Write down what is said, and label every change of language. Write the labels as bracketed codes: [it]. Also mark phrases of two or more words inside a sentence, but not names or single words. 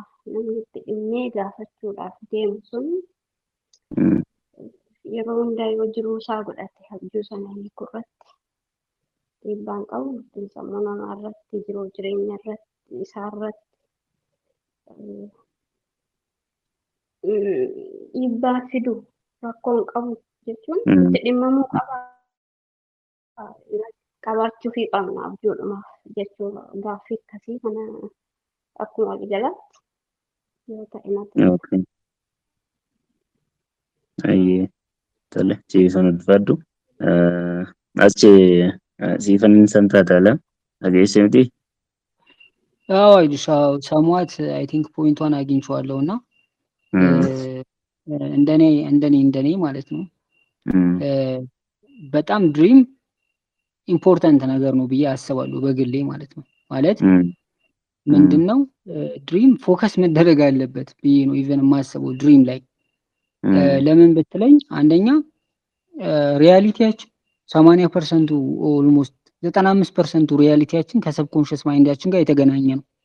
[om] Namni itti dhimmee gaafachuudhaaf deemu sun yeroo hundaa yoo jiruu isaa godhate abjuu sana hiikuu irratti dhiibbaan qabu sammuu namaa irratti jiruu jireenya irratti isaa irratti dhiibbaa fidu rakkoon qabu jechuun itti dhimmamuu qabaachuu fi qabna abjuudhumaaf jechuudha. Gaaffii akkasii kana akkuma waliigalaatti yoo ta'e natti. Ayyee tole ciisan ulfaadhu. Achi siifan santaataala dhageesse miti? [am] አዎ አይዱሻ ሰሟት [en] I think [am] ፖይንቷን አግኝቼዋለሁ እና እንደኔ ማለት ነው በጣም [en] dream important [am] ነገር ነው ብዬ አስባለሁ በግሌ ማለት ነው። ማለት ምንድነው [en] dream focus [am] መደረግ አለበት ብዬ ነው ኢቨን የማስበው ድሪም ላይ። ለምን ብትለኝ አንደኛ ሪያሊቲያችን 80% ኦልሞስት 95% ሪያሊቲያችን ከሰብኮንሽስ ማይንዳችን ጋር የተገናኘ ነው።